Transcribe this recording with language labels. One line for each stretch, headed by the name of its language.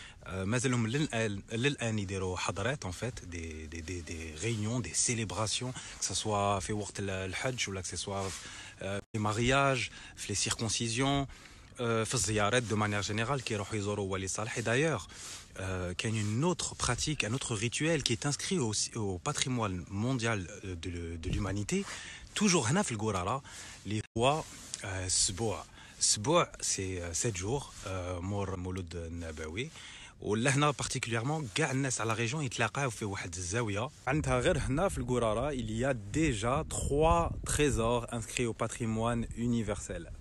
Arabic: مازالهم للآن يديروا حضرات
French: en fait des réunions, des célébrations, que ce soit
Arabic: في وقت الحج
French: ou que ce soit les mariages, les circoncisions,
Arabic: في الزيارات
French: de manière générale qui
Arabic: يروحوا يزوروا ولي صالح.
French: Et d'ailleurs, qu'il y a une autre pratique, un autre rituel qui est inscrit au patrimoine mondial de l'humanité, toujours
Arabic: هنا في القرارة اللي هو السبوع. السبوع
French: c'est 7 jours
Arabic: مور مولود النبوي. ولهنا particulièrement كاع الناس على ريجون يتلاقاو في واحد الزاويه عندها غير هنا في القراره.
French: il y a déjà 3 trésors inscrits au patrimoine universel.